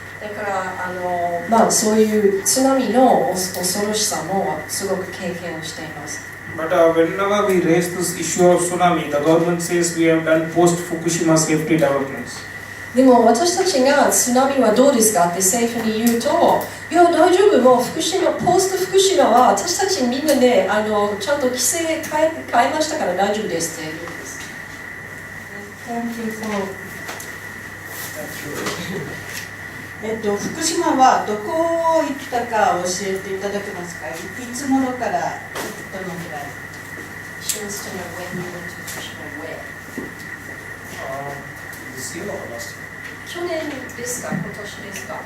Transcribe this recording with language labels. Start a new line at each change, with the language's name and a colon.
Japanese: だからそういう津波の恐ろしさもすごく経験をしています。
English: But whenever we raise this issue of tsunami, the government says we have done post-Fukushima safety developments.
Japanese: でも私たちが津波はどうですかって政府に言うと、いや大丈夫、もうポスト福島は私たちみんなでちゃんと規制変えましたから大丈夫ですって言うんです。
English: Thank you for
Japanese: 福島はどこ行ったか教えていただけますか？いつ頃からどのくらい？
English: She wants to know when you went to Fukushima, where? This year or last year?
Japanese: 去年ですか？今年ですか？